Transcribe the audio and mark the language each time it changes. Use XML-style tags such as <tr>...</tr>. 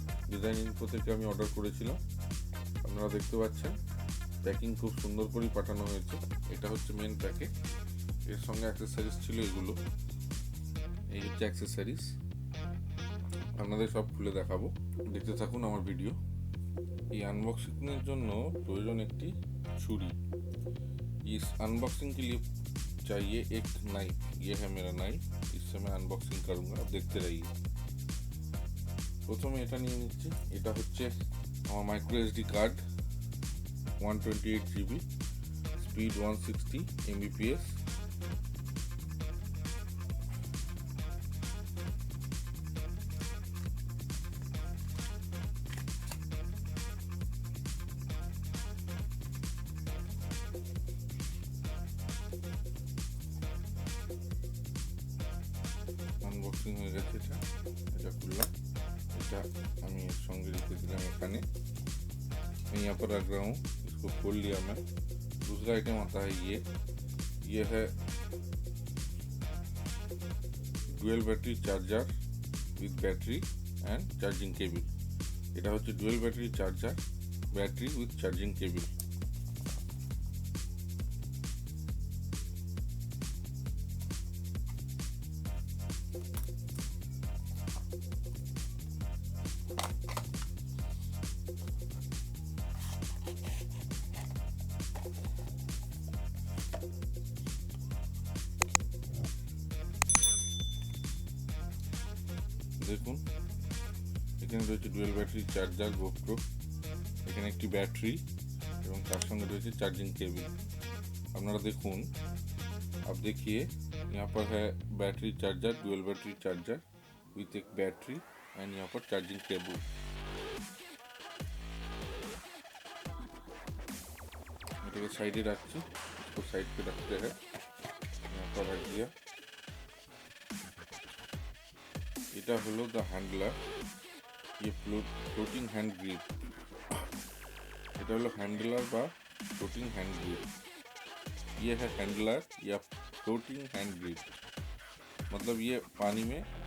<bn>Design info থেকে আমি order করেছিলাম। আপনারা দেখতে পাচ্ছেন প্যাকিং খুব সুন্দর করে পাঠানো হয়েছে। এটা হচ্ছে মেন প্যাকেট, এর সঙ্গে অ্যাক্সেসরিজ ছিল এগুলো। এই হচ্ছে অ্যাক্সেসরিজ, আপনাদের সব খুলে দেখাবো, দেখতে থাকুন আমার ভিডিও। এই আনবক্সিংয়ের জন্য প্রয়োজন একটি ছুরি।</bn> <hi>इस अनबॉक्सिंग के लिए चाहिए एक नाइफ। ये है मेरा नाइफ, इससे मैं अनबॉक्सिंग करूँगा, आप देखते रहिए।</hi> <bn>প্রথমে এটা নিয়ে নিচ্ছি। এটা হচ্ছে আমার micro SD card, 128 GB, speed 160 Mbps। Unboxing হয়ে গেছে। এটা খুললাম। এটা আমি এর সঙ্গে রেখে दिला एखाने।</bn> <hi>मैं यहाँ पर रख रहा हूँ, इसको खोल लिया मैं। दूसरा आइटम आता है ये है dual battery charger with battery and charging cable.</hi> <bn>এটা হচ্ছে dual battery charger, battery with charging cable. দেখুন এখানে রয়েছে ডুয়েল ব্যাটারি চার্জার গোপ্রো, এখানে একটি ব্যাটারি এবং তার সঙ্গে রয়েছে चार्जिंग केबल। আপনারা দেখুন,</bn> <hi>आप देखिए यहाँ पर है battery charger, dual battery charger with एक बैटरी एंड यहाँ पर चार्जिंग केबल।</hi> <bn>এটাকে সাইডে রাখছি,</bn> <hi>इसको साइड पे रखते हैं, यहाँ पर रख दिया।</hi> <bn>এটা হলো দ্য হ্যান্ডলার,</bn> <hi>ये फ्लोटिंग हैंड ग्रिप।</hi> <bn>এটা হলো হ্যান্ডলার বা फ्लोटिंग हैंड ग्रिप।</bn> <hi>ये है हैंडलर या फ्लोटिंग हैंड ग्रिप, मतलब ये पानी में</hi>